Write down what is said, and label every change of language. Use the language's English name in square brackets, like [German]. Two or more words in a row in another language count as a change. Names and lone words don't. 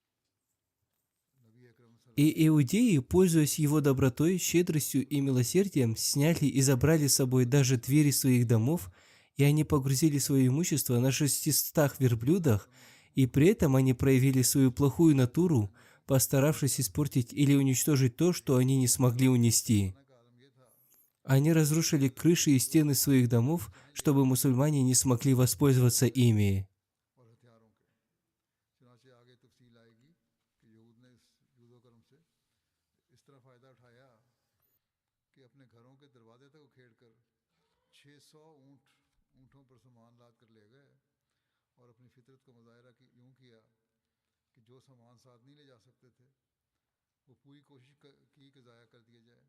[Russian] И иудеи, пользуясь его добротой, щедростью и милосердием, сняли и забрали с собой даже двери своих домов, и они погрузили свое имущество на 600 верблюдах, и при этом они проявили свою плохую натуру, постаравшись испортить или уничтожить то, что они не смогли унести. Они разрушили крыши и стены своих домов, чтобы мусульмане не смогли воспользоваться ими. [Urdu] سے اس طرح فائدہ اٹھایا کہ اپنے گھروں کے دروازے تک اکھیڑ کر 600 اونٹوں پر سامان لاد کر لے گئے اور اپنی فطرت کا مظاہرہ یوں کیا کہ جو سامان ساتھ نہیں لے جا سکتے تھے وہ پوری کوشش کی کہ ضائع کر دیا جائے.